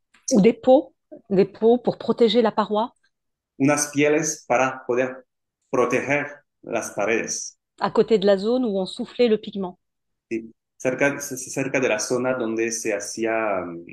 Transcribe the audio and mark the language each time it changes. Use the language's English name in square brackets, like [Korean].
[French] Ou des peaux pour protéger la paroi. [Spanish] Unas pieles para poder proteger las paredes. [French] À côté de la zone où on soufflait le pigment. [Spanish] Sí, cerca de la zona donde se hacía